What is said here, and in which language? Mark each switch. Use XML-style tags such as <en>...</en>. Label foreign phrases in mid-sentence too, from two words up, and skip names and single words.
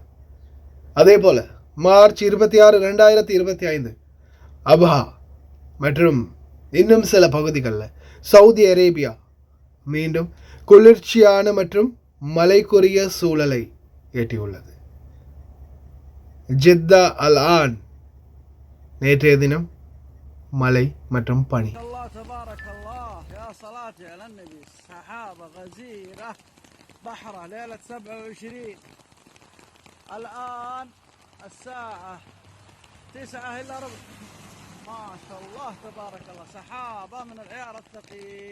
<ta>அதே போல் மார்ச் 26, 2025 அபஹா மற்றும் இன்னும் சில பகுதிகளில் சவுதி அரேபியா மீண்டும் குளிர்ச்சியான மற்றும் மலைக்குரிய சூழலை எட்டியுள்ளது. ஜித்தா அல் ஆன் நேற்றைய தினம் மழை மற்றும் பனி.</ta> <ar>بحرة ليلة 27 الآن الساعة 9 إلا ربع. ما شاء الله تبارك الله، سحابة من العيار الثقيل.</ar>